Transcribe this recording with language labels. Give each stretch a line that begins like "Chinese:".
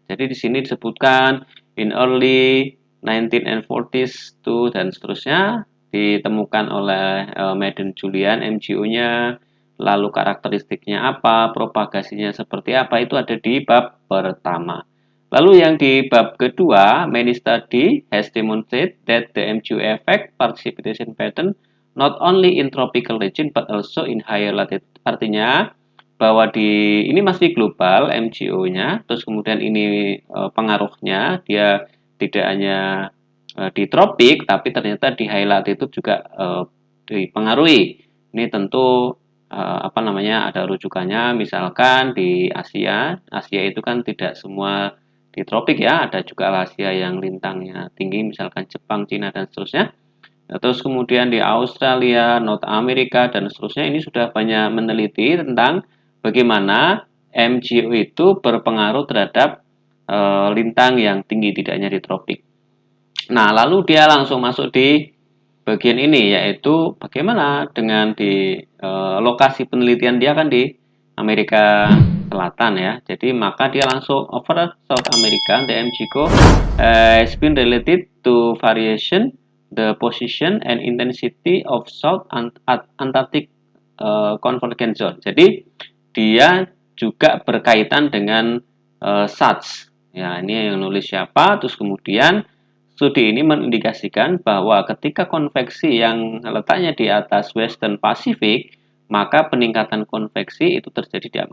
Indonesian: Jadi di sini disebutkan
English: in early 1940s to
Indonesian: dan seterusnya ditemukan oleh Madden Julian MGO-nya, lalu karakteristiknya apa, propagasinya seperti apa, itu ada di bab pertama. Lalu yang di bab kedua,
English: many study has demonstrated that the MGO effect precipitation pattern not only in tropical region but also in higher latitude.
Indonesian: Artinya bahwa ini masih global MGO-nya, terus kemudian ini pengaruhnya dia tidak hanya di tropik, tapi ternyata di high latitude juga dipengaruhi. Ini tentu ada rujukannya, misalkan di Asia itu kan tidak semua di tropik ya, ada juga Asia yang lintangnya tinggi, misalkan Jepang, Cina, dan seterusnya. Terus kemudian di Australia, North America, dan seterusnya ini sudah banyak meneliti tentang bagaimana MGO itu berpengaruh terhadap lintang yang tinggi, tidak hanya di tropik. Nah, lalu dia langsung masuk di bagian ini, yaitu bagaimana dengan di lokasi penelitian dia kan di Amerika Selatan ya. Jadi maka dia langsung
English: over South America, the MGO has been related to variation the position and intensity of South Antarctic Convergence Zone.
Indonesian: Jadi dia juga berkaitan dengan SATS. Ya, ini yang nulis siapa, terus kemudian studi ini mengindikasikan bahwa ketika konveksi yang letaknya di atas Western Pacific, maka peningkatan konveksi itu terjadi.